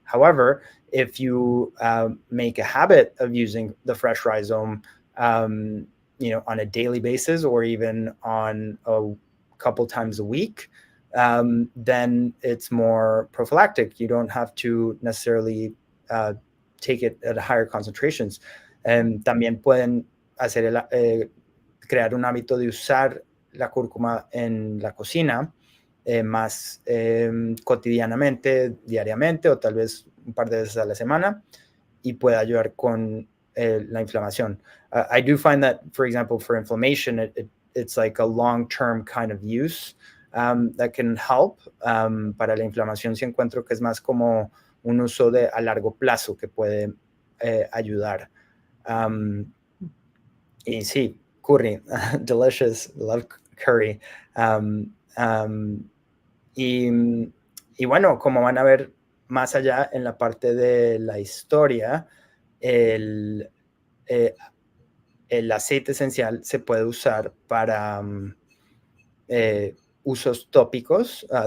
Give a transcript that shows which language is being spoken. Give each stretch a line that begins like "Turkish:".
English: However, if you make a habit of using the fresh rhizome, on a daily basis, or even on a couple times a week, then it's more prophylactic. You don't have to necessarily take it at higher concentrations.
Spanish: También pueden crear un hábito de usar la cúrcuma en la cocina más cotidianamente, diariamente, o tal vez un par de veces a la semana, y puede ayudar con la inflamación.
English: I do find that, for example, for inflammation, it's like a long-term kind of use that can help.
Spanish: Para la inflamación sí encuentro que es más como un uso a largo plazo que puede ayudar. Y sí, curry,
English: delicious, love curry.
Spanish: Y bueno, como van a ver más allá en la parte de la historia, el aceite esencial se puede usar para usos tópicos.